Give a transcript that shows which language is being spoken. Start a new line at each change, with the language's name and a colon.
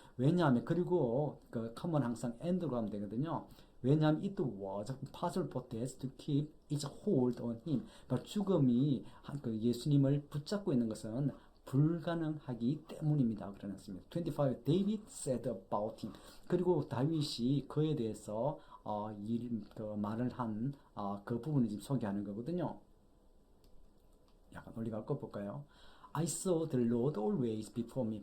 Korean: 왜냐하면, 그리고 그 common 항상 and로 가면 되거든요.
English: 왜냐하면 it was impossible for death to keep its hold on him.
Korean: 그러니까 죽음이 그 예수님을 붙잡고 있는 것은 불가능하기 때문입니다. 그러셨습니다.
English: 25. David said about him.
Korean: 그리고 다윗이 그에 대해서 말을 한 그 부분을 지금 소개하는 거거든요. 약간 논리가 꺾어볼까요?
English: I saw the Lord always before me.